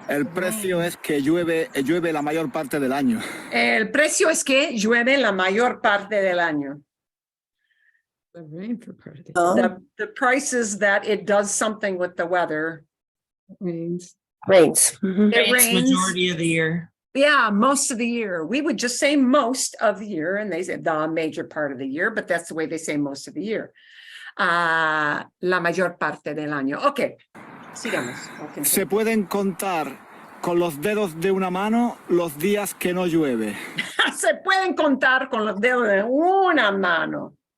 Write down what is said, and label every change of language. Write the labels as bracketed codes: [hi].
[es] El precio es que llueve la mayor parte del año. El precio es que llueve la mayor parte del año. [en] The rain for part of the The price is that it does something with the weather. rains. Rains. Mhm. It rains. Majority of the year. Yeah, most of the year. We would just say most of the year, and they say the major part of the year, but that's the way they say most of the year. [es] La mayor parte del año. Ok, sigamos. Se pueden contar con los dedos de una mano los días que no llueve. Se pueden contar con los dedos de una mano.